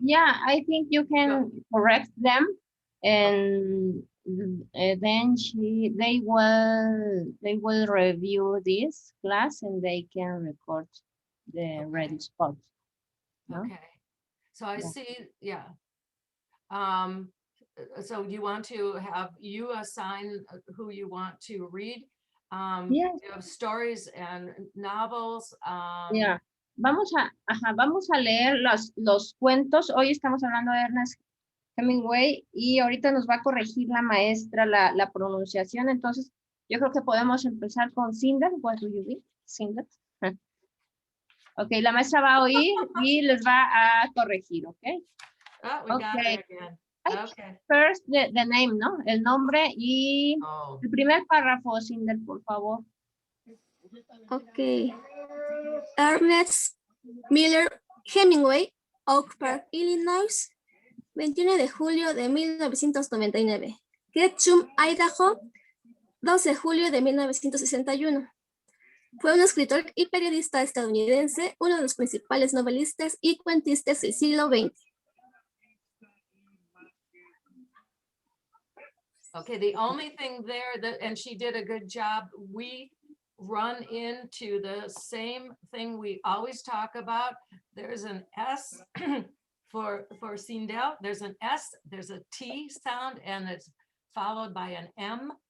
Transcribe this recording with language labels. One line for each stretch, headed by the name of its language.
English: yeah, I think you can correct them and then they will review this class and they can record the ready spot. No? Okay, so I Yeah. see, yeah. So you want to have you assign who you want to read? Yes. You have stories and novels. Yeah.
Spanish: Vamos a leer los cuentos. Hoy estamos hablando de Ernest Hemingway y ahorita nos va a corregir la maestra la pronunciación. Entonces, yo creo que podemos empezar con Cinder.
English: What do you read?
Spanish: Cinder. Ok, la maestra va a oír y les va a corregir, ok?
English: Oh, we got it again. Okay. First, the name,
Spanish: ¿no? El nombre y Oh. el primer párrafo, Cinder, por favor. Ok. Ernest Miller Hemingway, Oak Park, Illinois, 21 de julio de 1999. Ketchum, Idaho, 12 de julio de 1961. Fue un escritor y periodista estadounidense, uno de los principales novelistas y cuentistas del siglo XX.
English: Okay, the only thing there and she did a good job, we run into the same thing we always talk about. There's an S for Sindel, there's an S, there's a T sound, and it's followed by an M.